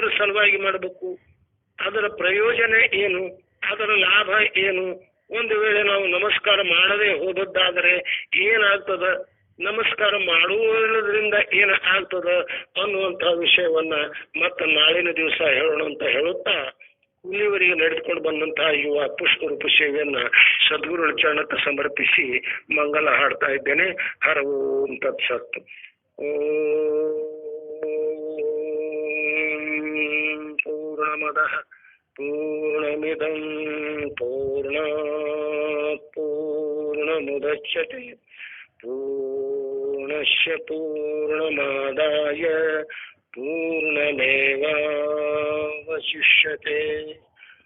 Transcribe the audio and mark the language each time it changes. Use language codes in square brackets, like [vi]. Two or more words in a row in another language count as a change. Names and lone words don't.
[kn] ಸಲುವಾಗಿ ಮಾಡಬೇಕು, ಅದರ ಪ್ರಯೋಜನ ಏನು, ಅದರ ಲಾಭ ಏನು, ಒಂದು ವೇಳೆ ನಾವು ನಮಸ್ಕಾರ ಮಾಡದೆ ಹೋದದ್ದಾದರೆ ಏನಾಗ್ತದ, ನಮಸ್ಕಾರ ಮಾಡುವುದರಿಂದ ಏನ ಆಗ್ತದ ಅನ್ನುವಂತ ವಿಷಯವನ್ನ ಮತ್ತೆ ನಾಳಿನ ದಿವಸ ಹೇಳೋಣ ಅಂತ ಹೇಳುತ್ತಾ ಇಲ್ಲಿವರೆಗೆ ನಡೆದುಕೊಂಡು ಬಂದಂತಹ ಯುವ ಪುಷ್ಪರೂಪ ಸೇವೆಯನ್ನ ಸದ್ಗುರುಗಳ ಚರಣಕ್ಕೆ ಸಮರ್ಪಿಸಿ ಮಂಗಲ ಹಾಡ್ತಾ ಇದ್ದೇನೆ. [sa] ಹರ ಓಂ ತತ್ಸತ್. ಪೂರ್ಣಮದಃ ಪೂರ್ಣಮಿದಂ ಪೂರ್ಣಾತ್ ಪೂರ್ಣಮುದಚ್ಯತೆ ಪೂರ್ಣಸ್ಯ ಪೂರ್ಣಮಾದಾಯ ಪೂರ್ಣಮೇವಾವಶಿಷ್ಯತೆ.